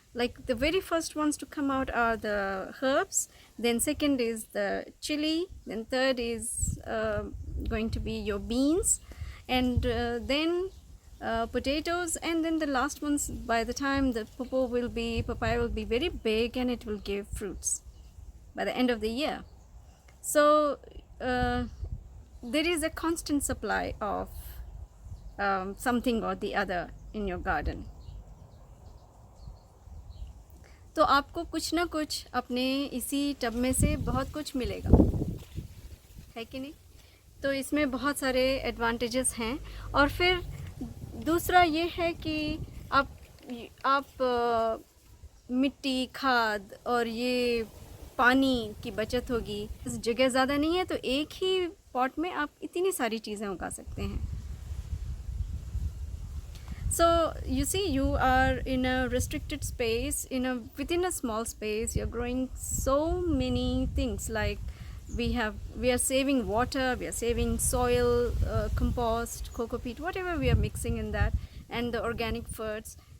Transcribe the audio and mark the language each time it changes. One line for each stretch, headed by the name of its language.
English: Like the very first ones to come out are the herbs, then second is the chili, then third is going to be your beans, and then potatoes, and then the last ones, by the time the papaya will be very big and it will give fruits by the end of the year. So uh, there is a constant supply of something or the other in your garden.
Hindi: तो आपको कुछ ना कुछ अपने इसी tub में से बहुत कुछ मिलेगा, है कि नहीं? तो इसमें बहुत सारे एडवांटेजेस हैं। और फिर दूसरा ये है कि आप मिट्टी, खाद और ये पानी की बचत होगी। जगह ज़्यादा नहीं है तो एक ही पॉट में आप इतनी सारी चीज़ें उगा सकते हैं।
English: So you see, you are in a restricted space, within a small space. You're growing so many things, like we are saving water, we are saving soil, compost, cocoa peat, whatever we are mixing in that, and the organic foods.